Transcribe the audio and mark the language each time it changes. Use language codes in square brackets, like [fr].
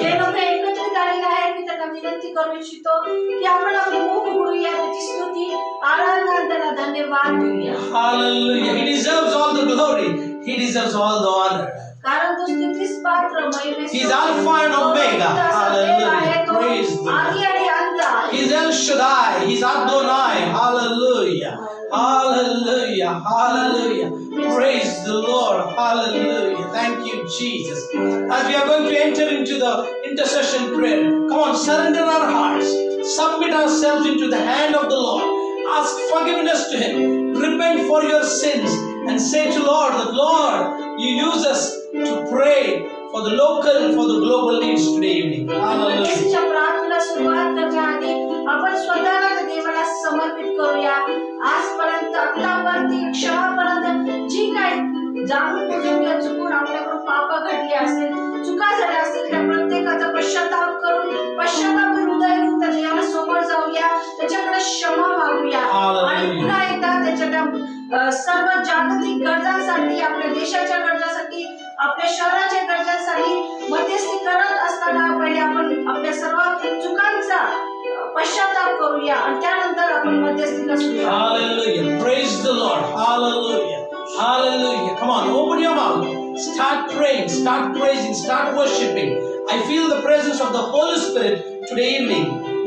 [mr] जे लोक एकत्रित आलेले आहेत मी त्यांना विनंती करू इच्छितो की आपण आपले मुख उघडूया, त्याची स्तुती आराधना आणि त्याला धन्यवाद देऊया. [en] Hallelujah. He deserves all the glory. He deserves all the honor. [mr] कारण तो स्तुतीस पात्र महिमेस [en] He's Alpha and Omega. Hallelujah. Praise the [mr] आदि आणि अंत आहे. [en] He's El Shaddai. He's Adonai. Hallelujah. Hallelujah. Hallelujah. Praise the Lord. Hallelujah. Thank you, Jesus. As we are going to enter into the intercession prayer, come on, surrender our hearts. Submit ourselves into the hand of the Lord. Ask forgiveness to Him. Repent for your sins and say to Lord that, Lord, you use us to pray for the local, for the global needs today evening. Hallelujah. [mr] येशूच्या प्रार्थनेला सुरुवात करण्याआधी आपण स्वतःला त्या देवाला समर्पित करूया. आजपर्यंत आतापर्यंत क्षणापर्यंत जी काही जाणून बुजून किंवा चुकून आपल्याकडून पाप घडली असेल, चुका झाल्या असतील, त्या प्रत्येकाचा पश्चाताप करून पश्चातापी हृदय घेऊन त्या देवाला समोर जाऊया, त्याच्याकडे क्षमा मागूया आणि पुन्हा एकदा त्याच्या सर्व जागतिक गरजांसाठी, आपल्या देशाच्या गरजांसाठी, आपल्या शहराच्या गरजांसाठी मध्यस्थी करत असताना पहिले आपण आपल्या सर्व चुकांचा पश्चाताप करूया आणि त्यानंतर आपण मध्यस्थीला सुरुवात. [en] Hallelujah. Praise the Lord. Hallelujah. Hallelujah. Come on, open your mouth. Start praying, start praising, start worshiping. I feel the presence of the Holy Spirit today evening.